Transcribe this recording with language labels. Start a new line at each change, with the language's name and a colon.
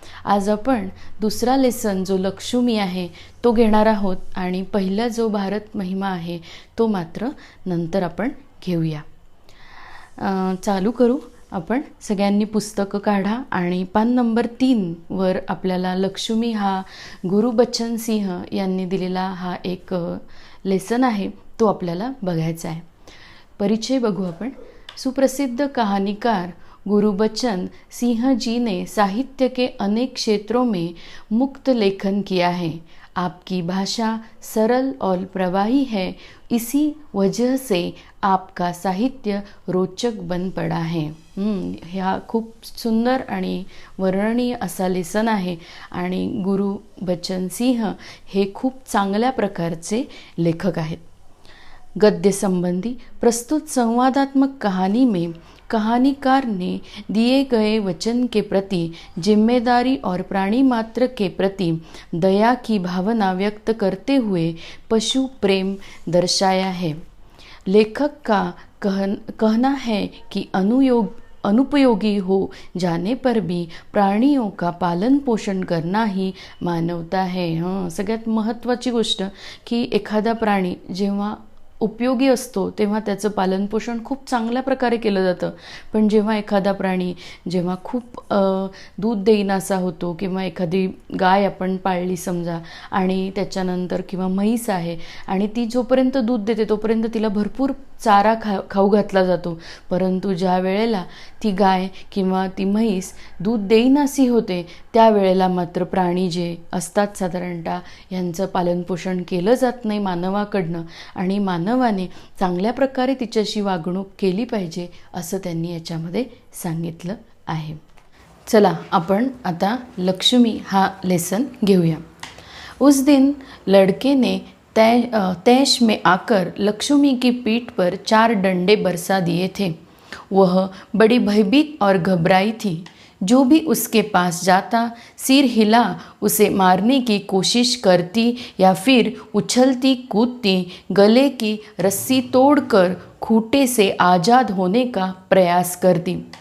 Marathi: आज आपण दुसरा लेसन जो लक्ष्मी आहे तो घेणार आहोत आणि पहिला जो भारत महिमा आहे तो मात्र नंतर आपण घेऊया. चालू करू. आपण सगळ्यांनी पुस्तकं काढा आणि पान नंबर 3 वर आपल्याला लक्ष्मी हा गुरुबच्चन सिंह यांनी दिलेला हा एक लेसन आहे तो आपल्याला बघायचा आहे. परिचय बघू आपण.
Hindi: सुप्रसिद्ध कहानीकार गुरुबच्चन सिंह जी ने साहित्य के अनेक क्षेत्रों में मुक्त लेखन किया है. आपकी भाषा सरल और प्रवाही है, इसी वजह से आपका साहित्य रोचक बन पड़ा है.
Marathi: ह्या खूप सुंदर आणि वर्णनीय असा लेसन आहे आणि गुरुबच्चन सिंह हे खूप चांगल्या प्रकारचे लेखक आहेत.
Hindi: गद्य संबंधी प्रस्तुत संवादात्मक कहानी में कहानीकार ने दिए गए वचन के प्रति जिम्मेदारी और प्राणी मात्र के प्रति दया की भावना व्यक्त करते हुए पशु प्रेम दर्शाया है. लेखक का कहना है कि अनुपयोगी हो जाने पर भी प्राणियों का पालन पोषण करना ही मानवता है.
Marathi: सगळ्यात महत्त्वाची गोष्ट की एखादा प्राणी जेव्हा उपयोगी असतो तेव्हा त्याचं पालनपोषण खूप चांगल्या प्रकारे केलं जातं. पण जेव्हा एखादा प्राणी जेव्हा खूप दूध देईनासा होतो किंवा एखादी गाय आपण पाळली समजा आणि त्याच्यानंतर किंवा म्हैस आहे आणि ती जोपर्यंत दूध देते तोपर्यंत तिला भरपूर चारा खाऊ घातला जातो. परंतु ज्या वेळेला ती गाय किंवा ती म्हैस दूध देईनासी होते त्यावेळेला मात्र प्राणी जे असतात साधारणतः यांचं पालनपोषण केलं जात नाही मानवाकडनं आणि मानवाने चांगल्या प्रकारे तिच्याशी वागणूक केली पाहिजे असं त्यांनी याच्यामध्ये सांगितलं आहे. चला आपण आता लक्ष्मी हा लेसन घेऊया.
Hindi: उस दिन लड़के ने तैश में आकर लक्ष्मी की पीठ पर 4 डंडे बरसा दिए थे. वह बड़ी भयभीत और घबराई थी. जो भी उसके पास जाता सिर हिला उसे मारने की कोशिश करती या फिर उछलती कूदती गले की रस्सी तोड़कर खूंटे से आज़ाद होने का प्रयास करती.